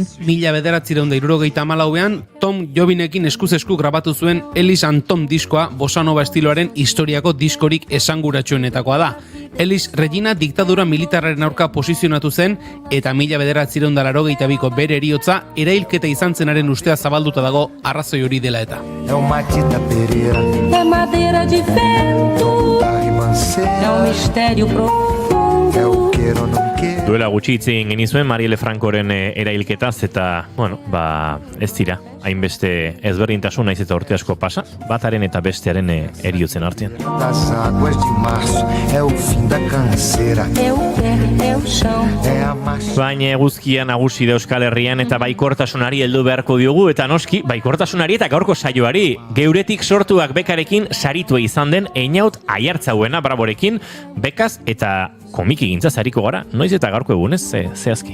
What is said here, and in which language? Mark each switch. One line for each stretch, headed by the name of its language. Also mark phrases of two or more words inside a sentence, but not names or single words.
Basque: 1974ean Tom Jobinekin eskuz esku grabatu zuen Elis and Tom diskoa
Portuguese: bossa nova
Basque: estiloaren historiako diskorik esanguratsuenetakoa da. Elis Regina diktadura militarraren aurka posizionatu zen eta 1982ko bere heriotza erailketa izan zenaren ustea zabalduta dago arrazoi hori dela eta.
Portuguese: É madeira de vento, é mistério profundo.
Basque: Duela gutxi hitz egin genizuen Marielle Francoren erailketaz eta, ez dira, hainbeste ezberdintasun naiz eta urte asko pasa, bataren eta bestearen heriotzen artean.
Portuguese: Das águas de março é o fim da canseira. É o pé, é o chão. É a marcha.
Basque: Baina eguzkia nagusi da Euskal Herrian eta baikortasunari heldu beharko diogu eta noski baikortasunari eta gaurko saioari geuretik sortuak bekarekin saritua izan den Einaut Aiartzauena Braborekin bekaz eta komikigintza sariko gara, noiz eta gaurko egunez zehazki.